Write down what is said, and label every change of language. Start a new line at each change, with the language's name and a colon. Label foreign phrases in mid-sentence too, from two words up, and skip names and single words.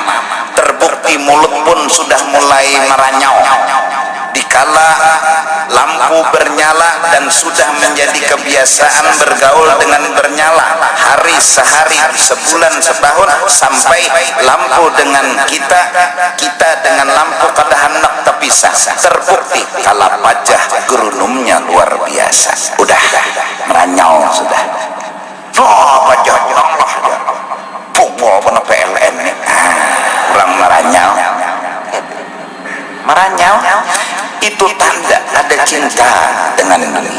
Banjar: Terbukti mulut pun sudah mulai meranyau dikala lampu bernyala, dan sudah menjadi kebiasaan bergaul dengan bernyala hari sehari, sebulan, setahun, sampai lampu dengan kita dengan lampu kada hendak terpisah. Terbukti kala pajah gerunumnya luar biasa, udah meranyau sudah. Oh pajah Allah pukul pernah PLN nih, kurang meranyau itu tanda ada cinta dengan dunia.